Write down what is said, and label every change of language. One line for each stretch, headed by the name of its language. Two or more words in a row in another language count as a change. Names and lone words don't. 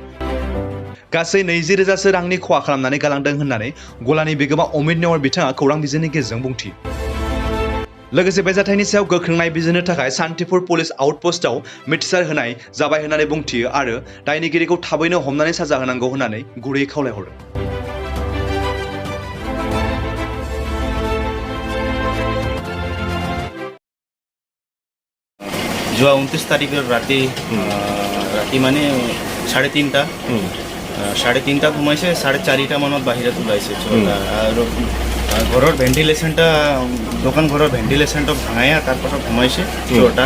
Bodo: गासै 20,000सो रांनि खहा खालामनानै गालांदों होननानै गलानि बिगोमा अमित नेवार बिथाङा खौरां बिजोंनि गेजेरजों बुंथियो। लोगोसे बे जाथायनि सायाव गोख्रों नायबिजिरनो थाखाय सान्थिपुर पुलिस आउटपस्टआव मिथिसार होनाय जाबाय होननानै बुंथियो आरो दायनिगिरिखौ थाबैनो हमनानै साजा होनांगौ होननानै गुरैयै खावलायहरो।
Assamese: যোৱা 29 তাৰিখৰ ৰাতি মানে 3:30 3:30 সোমাইছে, 4:30 মানত বাহিৰত ওলাইছে আৰু ঘৰৰ ভেণ্টিলেশ্যনটা দোকান ঘৰৰ ভেণ্টিলেশ্যনটা ভাঙাই তাৰপাছত সোমাইছে চোৰটা।